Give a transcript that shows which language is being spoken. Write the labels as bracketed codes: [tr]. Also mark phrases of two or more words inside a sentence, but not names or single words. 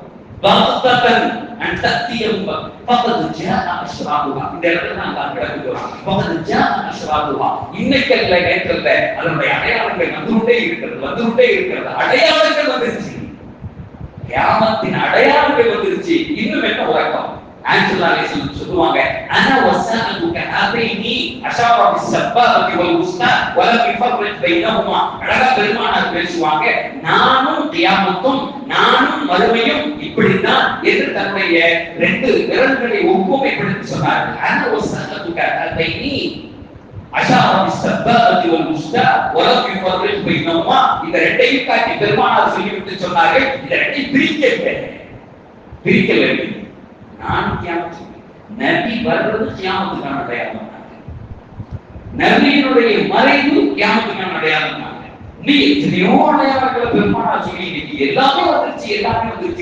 [ta] இன்னைக்கு நேற்றத்துல அதனுடைய அடையாளங்கள் வந்துட்டே இருக்கிறது. அடையாளங்கள் வந்துருச்சு, கியாமத்தின் அடையாளங்கள் வந்துருச்சு. இன்னும் என்ன உறக்கம்? சொல்லுவாங்க, [ar] انا وسائلك هذين اشار بالسبابه والوسطى ولم يفرق بينهما. [ta] அழகா பெருமானார் பேசுவாங்க, நானும் கியாமத்தும் நானும் மறுமையும் இப்படிதான் என்று தன்னுடைய ரெண்டு விரல்களை ஒப்புமைப்படுத்தி சொன்னார்கள். [ar] انا وسائلك هذين اشار بالسبابه والوسطى ولم يفرق بينهما. [ta] இந்த ரெண்டையும் காட்டி பெருமானார் சொல்லிவிட்டு சொன்னார்கள், இந்த ரெண்டையும் பிரிக்க வேண்டும். நான் கியாமத்து நபி வர்றது கியாமத்துக்கான அடையாளம். நபியினுடைய மறைவு கியாமத்துக்கான அடையாளம். நீ எத்தனையோ அடையாளங்களை பெருமானார் சொல்லி இன்னைக்கு எல்லாமே வந்துருச்சு.